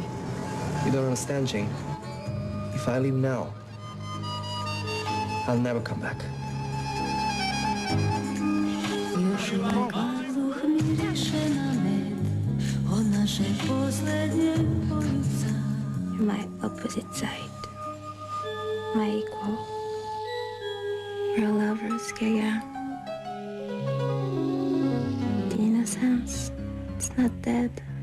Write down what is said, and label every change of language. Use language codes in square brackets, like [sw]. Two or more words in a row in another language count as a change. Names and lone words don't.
[en] You don't understand, Jane. If I leave now, I'll never come back. [sr] Još uvek vazduh miriše na med od naše poslednje police. [en] You're my opposite side. My equal. We're lovers, Gaga. The innocence, it's not dead.